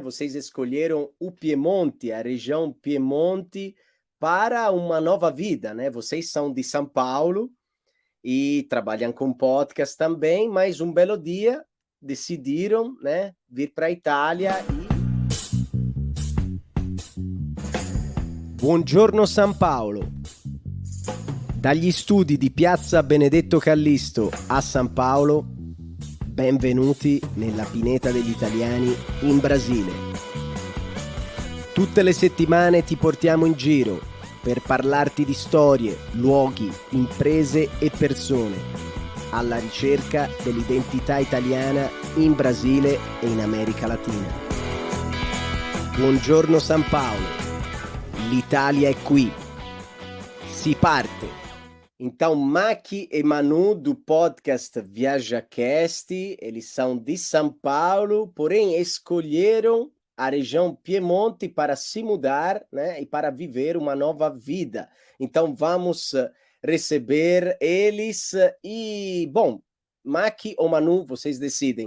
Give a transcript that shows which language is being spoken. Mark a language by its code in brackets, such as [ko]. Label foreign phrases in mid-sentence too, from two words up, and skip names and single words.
[pt] Vocês escolheram o Piemonte, a região Piemonte, para uma nova vida, né? Vocês são de São Paulo e trabalham com podcast também, mas um belo dia decidiram, né, vir para a Itália e... [it] Buongiorno São Paulo. Dagli studi di Piazza Benedetto Callisto a San Paolo, benvenuti nella Pineta degli Italiani in Brasile. Tutte le settimane ti portiamo in giro per parlarti di storie, luoghi, imprese e persone, alla ricerca dell'identità italiana in Brasile e in America Latina. Buongiorno San Paolo, l'Italia è qui. Si parte! [pt] Então, Maki e Manu do podcast ViajaCast, eles são de São Paulo, porém escolheram a região Piemonte para se mudar, né, e para viver uma nova vida. Então, vamos receber eles e, bom, Maki ou Manu, vocês decidem.